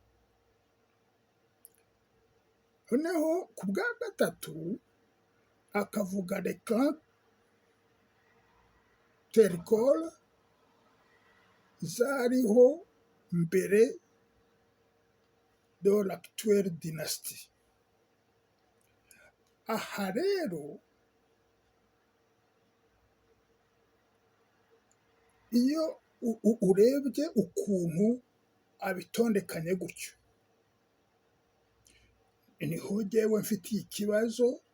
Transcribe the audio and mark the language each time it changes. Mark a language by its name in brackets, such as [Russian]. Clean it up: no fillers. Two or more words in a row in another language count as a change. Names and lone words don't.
[Kinyarwanda] Noneho ku bwa gatatu akavuga [French] le clan terricole [Kinyarwanda] zariho mbere [French] de l'actuelle dynastie. [Kinyarwanda] Aha rero iyo urebye ukuntu abitondekanye gutyo, niho jyewe mfitiye ikibazo